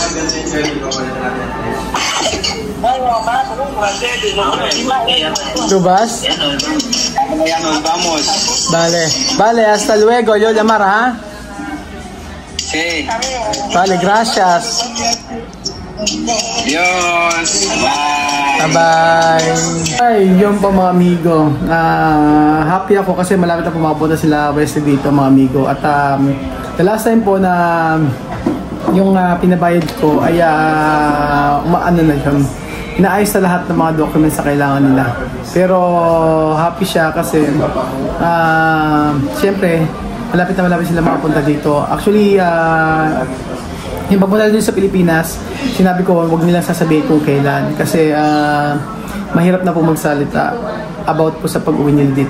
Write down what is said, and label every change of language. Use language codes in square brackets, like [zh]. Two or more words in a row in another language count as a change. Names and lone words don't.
[es] ¿Tú vas? Ya nos vamos. Vale. Vale, hasta luego. Yo llamar, ¿ah? Sí. Vale, gracias. Dios. Bye. [tl] Bye-bye. Ay, yun po mga amigo. Happy ako kasi malapit na pumapunta sila Wesley dito mga amigo. [en] At the last time [tl] po na yung pinabayad ko ay umaano na yun. Inaayos na lahat ng mga documents na kailangan nila. Pero happy siya kasi siyempre malapit sila makapunta dito. Actually, yung pagpunta dito sa Pilipinas, sinabi ko wag nilang sasabihin kung kailan kasi mahirap na po magsalita about po sa pag-uwi nila dito.